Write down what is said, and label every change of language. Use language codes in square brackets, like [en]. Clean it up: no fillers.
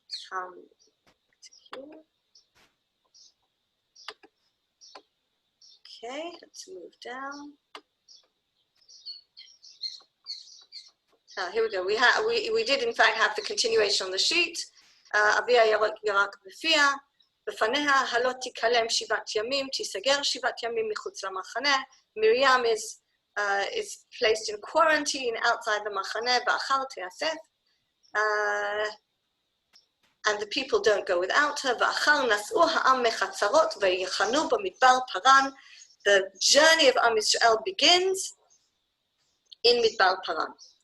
[en] Come to here. Okay, let's move down. Here we go. We did in fact have the continuation on the sheet. [he] אביה ירק בפיה, בפניה הלא תיכלם 7 ימים, תיסגר 7 ימים מחוץ למחנה. [en] Miriam is placed in quarantine outside the machane, [he] ba'achar te'asef, [en] and the people don't go without her. [he] Ba'achar nas'u ha'am mechatzarot v'yichanu b'midbar paran. [en] The journey of Am Yisrael begins in Midbar Paran.